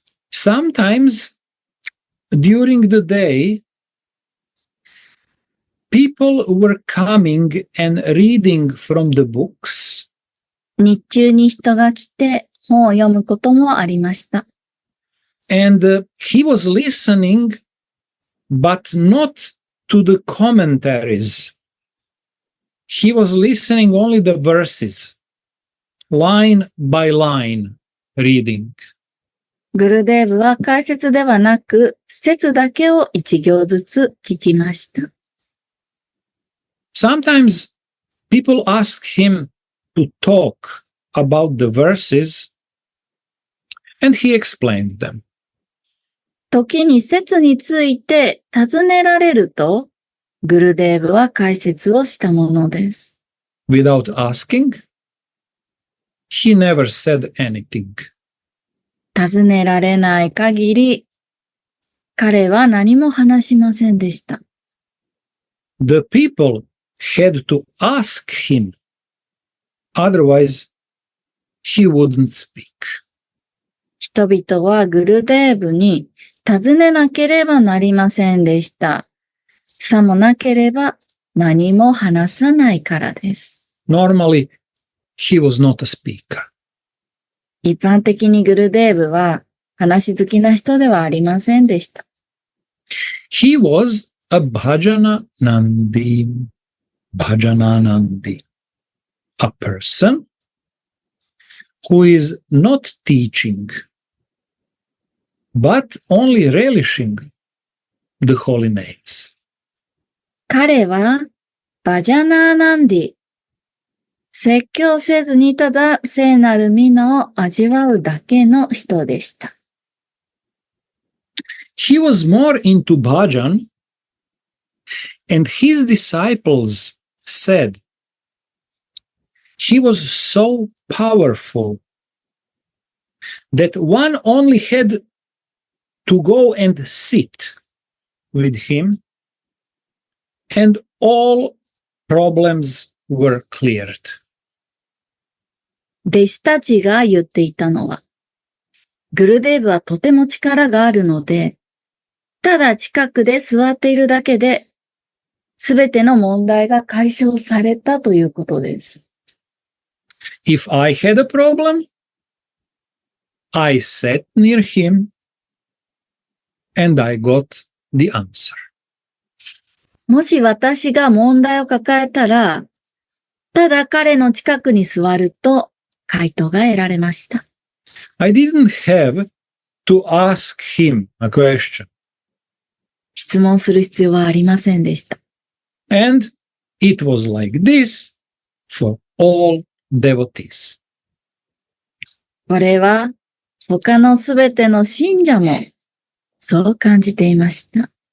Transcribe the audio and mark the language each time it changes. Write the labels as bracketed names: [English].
[English] Sometimes during the day, people were coming and reading from the books. [Japanese] 日中に人が来て本を読むこともありました。 [English] And he was listening, but not to the commentaries. He was listening only the verses, line by line reading. [Japanese] グルデーブは解説ではなく、説だけを一行ずつ聞きました。 [English] Sometimes people asked him to talk about the verses, and he explained them. [Japanese] 時に説について尋ねられると、グルデーブは解説をしたものです。 [English] Without asking, he never said anything. [Japanese] 尋ねられない限り、彼は何も話しませんでした。 [English] The people had to ask him, otherwise he wouldn't speak. [Japanese] 人々はグルデーブに尋ねなければなりませんでした。さもなければ何も話さないからです。 [English] Normally, he was not a speaker. [Japanese] 一般的にグルデーブは話好きな人ではありませんでした。 [English] He was a Bhajananandi, a person who is not teaching, but only relishing the holy names. [Japanese] 彼はバジャナーナンディ、説教せずにただ聖なる皆を味わうだけの人でした。 [English] He was more into bhajan, and his disciples said he was so powerful that one only had to go and sit with him, and all problems were cleared. [Japanese] 弟子たちが言っていたのは、グルデーブはとても力があるので、ただ近くで座っているだけで、すべての問題が解消されたということです。 [English] If I had a problem, I sat near him and I got the answer. [Japanese] もし私が問題を抱えたら、ただ彼の近くに座ると回答が得られました。 [English] I didn't have to ask him a question. [Japanese] 質問する必要はありませんでした。 [English] And it was like this for all devotees. [Japanese] これは他のすべての信者もそう感じていました。